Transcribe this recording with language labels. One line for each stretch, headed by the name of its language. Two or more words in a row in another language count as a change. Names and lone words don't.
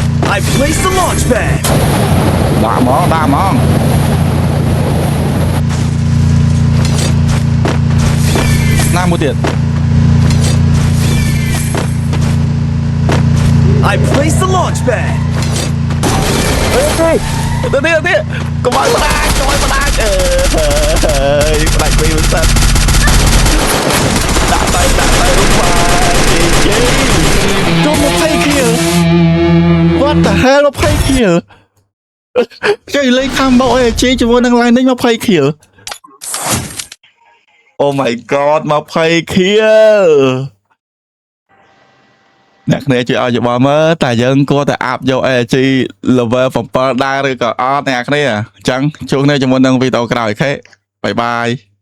English: I placed the launch pad.
Khmer: ដាក់ហ្មងណាមួយទៀត
English: I placed the launch pad.
Khmer: ទៅទៀតកុំឲ្យផ្ដាច់ផ្ដាច់ពីមិនសិនដាក់ទៅបាទជិះជុំ
English: 20 kill What the hell 20 kill
Khmer: គេលេងខាំបោអេជីជាមួយនឹង Lightning 20 kill
English: Oh my god 20 kill
Khmer: អ្នកគ្នាជួយឲ្យយោបល់មើលតែយើងគួរតែអាប់យក AG level 7ដែរឬក៏អត់អ្នកគ្នាអញ្ចឹងជួបគ្នាជាមួយនឹងវីដេអូក្រោយអូខេបាយបាយ